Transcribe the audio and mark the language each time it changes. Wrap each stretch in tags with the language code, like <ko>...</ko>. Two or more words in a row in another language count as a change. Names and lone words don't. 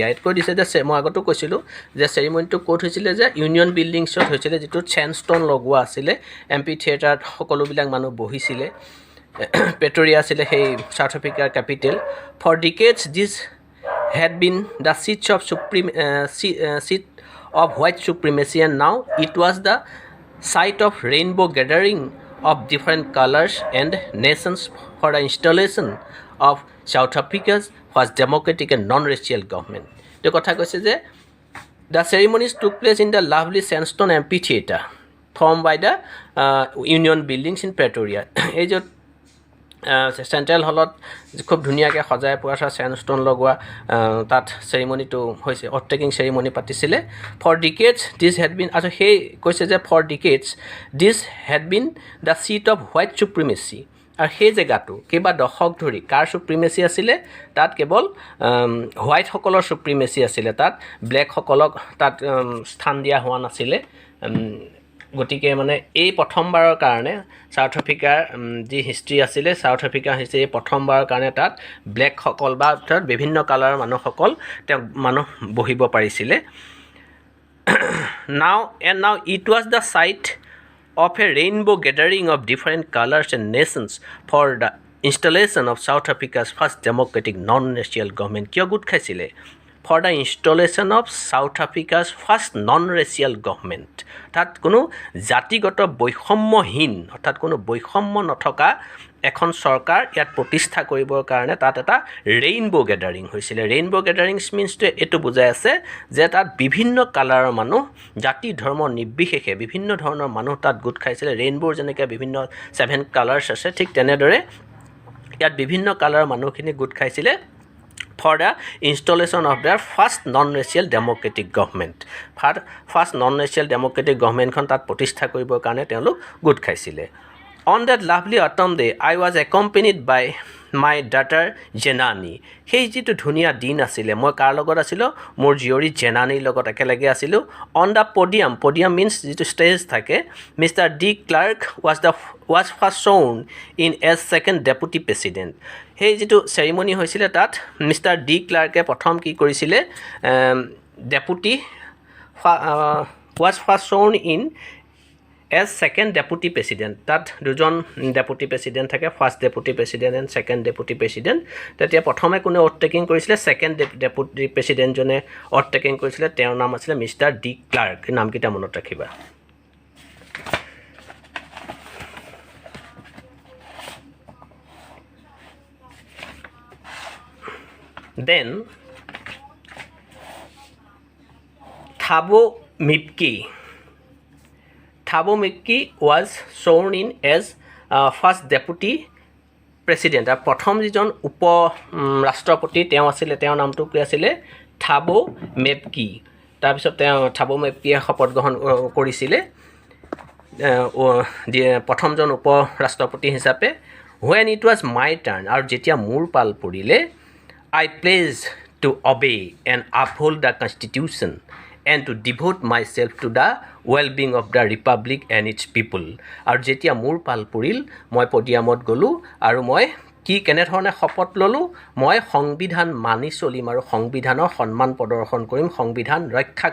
<as>It কৈ দিছে যে মই আগতো কৈছিলোঁ যে চেৰিমনিটো ক'ত হৈছিলে যে ইউনিয়ন বিল্ডিংছত হৈছিলে যিটো চেণ্ডষ্টন লগোৱা আছিলে এম্পিথিয়েটাৰত সকলোবিলাক মানুহ বহিছিলে প্ৰেটৰিয়া আছিলে সেই সাউথ আফ্ৰিকাৰ</as> <en>capital for decades this had been the seat of white supremacy and now it was the site of rainbow gathering of different colors and nations for the installation of South Africa's first democratic and non-racial government. The</en> <as>কথা কৈছে যে</as> <en>the ceremonies took place in the lovely sandstone amphitheatre formed by the Union Buildings in Pretoria.</en> <as>এই যে চেণ্ট্ৰেল হলত খুব ধুনীয়াকৈ সজাই পোৱা চেণ্ডষ্টোন লগোৱা তাত চেৰিমনিটো হৈছে</as> <en>oath-taking ceremony</en> <as>পাতিছিলে</as> <en>for decades this had been</en> <as>আৰু সেই কৈছে যে ফৰ</as> <en>decades this had been the seat of white supremacy</en> <as>আৰু সেই জেগাটো কেইবা দশক ধৰি কাৰ চুপ্ৰিমেচি আছিলে তাত কেৱল হোৱাইটসকলৰ চুপ্ৰিমেচি আছিলে তাত ব্লেকসকলক তাত স্থান দিয়া হোৱা নাছিলে গতিকে মানে এই প্ৰথমবাৰৰ কাৰণে সাউথ আফ্ৰিকাৰ যি হিষ্ট্ৰী আছিলে সাউথ আফ্ৰিকাৰ হিষ্ট্ৰী এই প্ৰথমবাৰৰ কাৰণে তাত ব্লেকসকল বা তাত বিভিন্ন কালাৰৰ মানুহসকল তেওঁ মানুহ বহিব পাৰিছিলে</as> <en>now it was the site of a rainbow gathering of different colors and nations for the installation of South Africa's first democratic non-racial government.</en> <as>কিয় গোট খাইছিলে?</as> <en>For the installation of South Africa's first non-racial government.</en> <as>তাত কোনো জাতিগত বৈষম্যহীন অৰ্থাৎ কোনো বৈষম্য নথকা এখন চৰকাৰ ইয়াত প্ৰতিষ্ঠা কৰিবৰ কাৰণে তাত এটা ৰেইনবো গেডাৰিং হৈছিলে ৰেইনবো গেডাৰিংছ মিনছটোৱে এইটো বুজাই আছে যে তাত বিভিন্ন কালাৰৰ মানুহ জাতি ধৰ্ম নিৰ্বিশেষে বিভিন্ন ধৰণৰ মানুহ তাত গোট খাইছিলে ৰেইনবোৰ যেনেকৈ বিভিন্ন 7 কালাৰ্ছ আছে ঠিক তেনেদৰে ইয়াত বিভিন্ন কালাৰৰ মানুহখিনি গোট খাইছিলে</as> <en>for the installation of their first non-racial democratic government. First non-racial democratic government</en> <as>খন তাত প্ৰতিষ্ঠা কৰিবৰ কাৰণে তেওঁলোক গোট খাইছিলে</as> <en>On that lovely autumn day, I was accompanied by my daughter Jenani.</en> <as>সেই যিটো ধুনীয়া দিন আছিলে মই কাৰ লগত আছিলোঁ মোৰ জীয়ৰী জেনানীৰ লগত একেলগে আছিলোঁ</as> <en>on the podium</en> <as>মিনছ যিটো ষ্টেজ থাকে মিষ্টাৰ</as> <en>De Klerk was first sworn in as second deputy president</en> <as>সেই যিটো চেৰিমনি হৈছিলে তাত</as> <en>মিষ্টাৰ ডি ক্লাৰ্কে</en> <as>প্ৰথম কি কৰিছিলে</as> <en>deputy was first sworn in as second deputy president</en> <as>তাত দুজন</as> <en>deputy president থাকে first deputy president and second deputy president</en> <as>তেতিয়া প্ৰথমে কোনে অ'ভাৰটেকিং কৰিছিলে</as> <en>second deputy president</en> <as>অ'ভাৰটেকিং কৰিছিলে তেওঁৰ নাম আছিলে মিষ্টাৰ ডি ক্লাৰ্ক নামকেইটা মনত ৰাখিবা</as> <en>দেন Thabo Mbeki was sworn in as first deputy president.</en> <as>প্ৰথম যিজন উপ ৰাষ্ট্ৰপতি তেওঁ আছিলে তেওঁৰ নামটো কি আছিলে থাবো মেবকি তাৰপিছত তেওঁ থাবো মেবকিয়ে শপত গ্ৰহণ কৰিছিলে প্ৰথমজন উপ ৰাষ্ট্ৰপতি হিচাপে</as> <en>when it was my turn</en> <as>আৰু যেতিয়া মোৰ পাল পৰিলে</as> <en>I pledged to obey and uphold the constitution and to devote myself to the well-being of the republic and its people.</en> <as>আৰু যেতিয়া মোৰ পাল পৰিল মই পডিয়ামত গ'লোঁ আৰু মই কি কেনেধৰণে শপত ল'লোঁ মই সংবিধান মানি চলিম আৰু সংবিধানৰ সন্মান প্ৰদৰ্শন কৰিম সংবিধান ৰক্ষা</as>